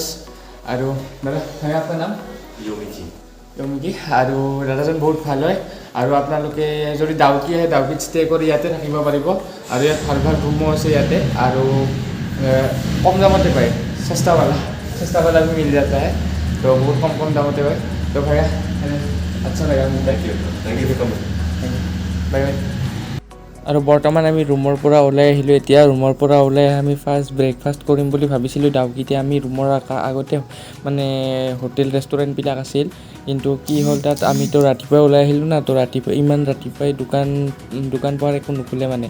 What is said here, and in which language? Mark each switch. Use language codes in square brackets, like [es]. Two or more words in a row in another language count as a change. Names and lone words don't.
[as] আৰু দাদা হয়, আপোনাৰ নাম য়মিকি। আৰু দাদাজন বহুত ভাল হয়। আৰু আপোনালোকে যদি ডাউকি আহে, ডাউকিত ষ্টে কৰি ইয়াতে থাকিব পাৰিব। আৰু ইয়াত ভাল ভাল ৰুমো আছে ইয়াতে, আৰু কম দামতে পায়। [hi] চেষ্টাৱালা भी मिल जाता है, तो बहुत कम [as] दामতে পায়। [hi] तो भैया अच्छा लगा, [en] thank you bye bye. [as] আৰু বৰ্তমান আমি ৰুমৰ পৰা ওলাই আহিলোঁ। এতিয়া ৰুমৰ পৰা ওলাই আমি ফাৰ্ষ্ট ব্ৰেকফাষ্ট কৰিম বুলি ভাবিছিলোঁ ডাউকিতে। আমি ৰুমৰ আগতে মানে হোটেল ৰেষ্টুৰেণ্টবিলাক আছিল, কিন্তু কি হ'ল তাত আমিতো ৰাতিপুৱাই ওলাই আহিলোঁ না, তো ইমান ৰাতিপুৱাই দোকান পোহাৰ একো নুখুলে মানে।